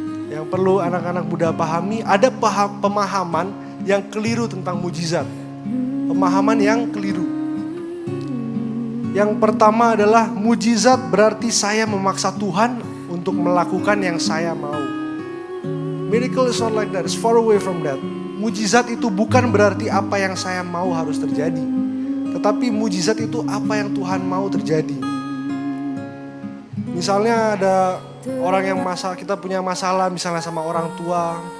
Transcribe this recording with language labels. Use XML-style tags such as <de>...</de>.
<id>Yang perlu anak-anak muda pahami, ada pemahaman yang keliru tentang mujizat. Pemahaman yang keliru. Yang pertama adalah mujizat berarti saya memaksa Tuhan untuk melakukan yang saya mau.</id> <en>Miracle is not like that, it's far away from that.</en> <id>Mujizat itu bukan berarti apa yang saya mau harus terjadi. Tetapi mujizat itu apa yang Tuhan mau terjadi. Misalnya ada orang yang kita punya masalah misalnya sama orang tua.</id>